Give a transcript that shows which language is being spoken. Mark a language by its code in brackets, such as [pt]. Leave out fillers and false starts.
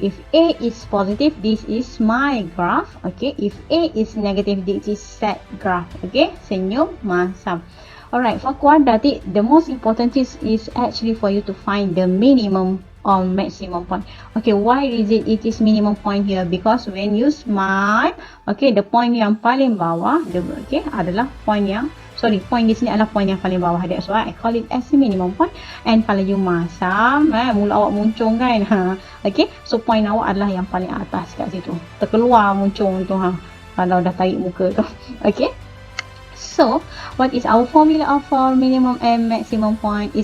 [en] If A is positive, this is my graph. Okay, if A is negative, this is set graph. Okay, [ms] senyum masam. [en] Alright, for quadratic, the most important is actually for you to find the minimum or maximum point. Okay, why is it is minimum point here? Because when you smile, okay, the point [ms] yang paling bawah, adalah point yang, point di sini adalah point yang paling bawah. [en] That's why I call it as the minimum point. [ms] And kalau you masam, mula awak muncung kan, okay, so point awak adalah yang paling atas kat situ, terkeluar muncung tu, kalau dah tarik muka tu. [en] Okay, so what is our formula for minimum and maximum point?